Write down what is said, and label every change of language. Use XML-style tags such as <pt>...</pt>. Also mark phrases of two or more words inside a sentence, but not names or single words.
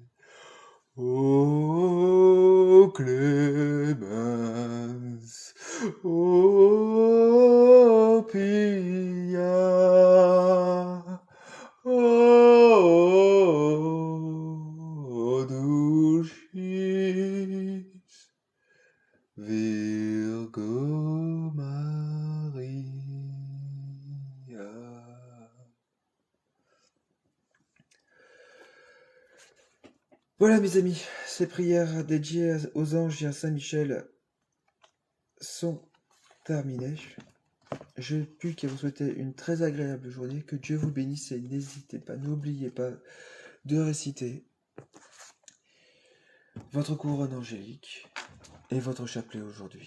<la>O clemens, o pia, o dulcis Virgo Maria.</la> <fr>Voilà mes amis, ces prières dédiées aux anges et à Saint Michel sont terminées. Je ne puis qu'à vous souhaiter une très agréable journée, que Dieu vous bénisse et n'hésitez pas, n'oubliez pas de réciter votre couronne angélique et votre chapelet aujourd'hui.</fr>